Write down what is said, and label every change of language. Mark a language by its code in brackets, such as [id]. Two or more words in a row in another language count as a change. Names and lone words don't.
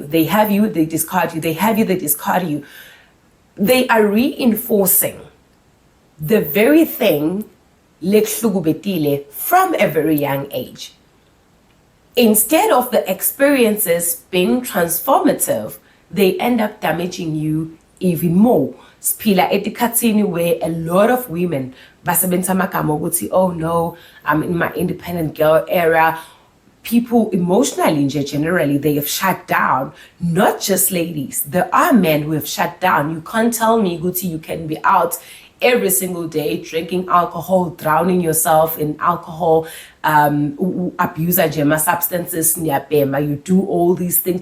[en] They have you, they discard you. They have you, they discard you. They are reinforcing the very thing lekuhlukubetile from a very young age. Instead of the experiences being transformative, they end up damaging you even more. [ss] Siphila etikhatsini [en] where a lot of women [ss] basebenzisa amagama ukuthi, [en] oh no, I'm in my independent girl era. People emotionally generally, they have shut down. Not just ladies, there are men who have shut down. You can't tell me, Guti, you can be out every single day drinking alcohol, drowning yourself in alcohol, abuse jema substances, you do all these things.